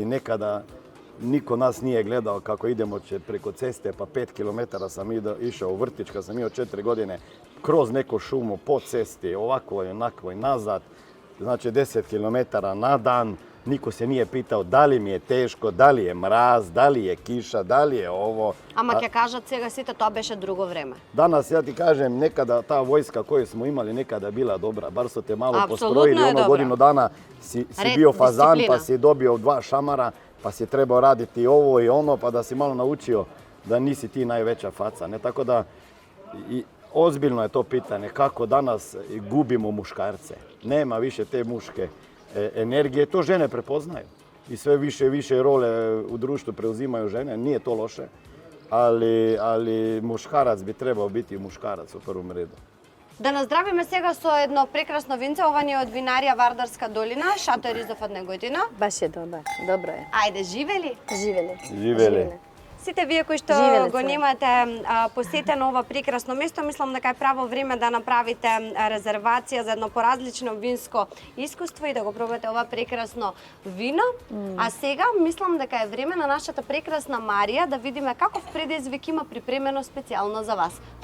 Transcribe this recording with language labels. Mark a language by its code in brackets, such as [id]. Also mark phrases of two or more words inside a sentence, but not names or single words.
[hr] Nekada niko nas nije gledao kako idemo preko ceste, pa 5 km sam išao u vrtić kad sam imao 4 godine, kroz neku šumu, po cesti, ovako i onako i nazad. Znači 10 km na dan, niko se nije pitao da li mi je teško, da li je mraz, da li je kiša, da li je ovo. [mk] Ама ќе кажат сега сите тоа беше друго време. [hr] Danas, ja ti kažem, nekada ta vojska koju smo imali nekada bila dobra. Bar su te malo Apsolutno postrojili, je dobra. godinu dana si Red, bio fazan, disciplina. pa si dobio 2 šamara, pa si trebao raditi ovo i ono, pa da si malo naučio da nisi ti najveća faca. Ne? Tako da, ozbiljno je to pitanje kako danas gubimo muškarce. Nema više te muške energije, to žene prepoznaju. I sve više i više role u društvu preuzimaju žene, nije to loše. Ali muškarac bi trebao biti muškarac u prvom redu. [mk] Да наздравиме сега со едно прекрасно винце, ова ни е од винарија Вардарска долина, Шато Ризов од Неготина. [hr] Baš je dobro je. [mk] Ајде, живели? [hr] Živeli. [mk] Сите вие кои што Живеле го се. немате посетено ова прекрасно место, мислам дека е право време да направите резервација за едно поразлично винско искуство и да го пробате ова прекрасно вино. А сега мислам дека е време на нашата прекрасна Марија да видиме каков предизвик има припремено специјално за вас.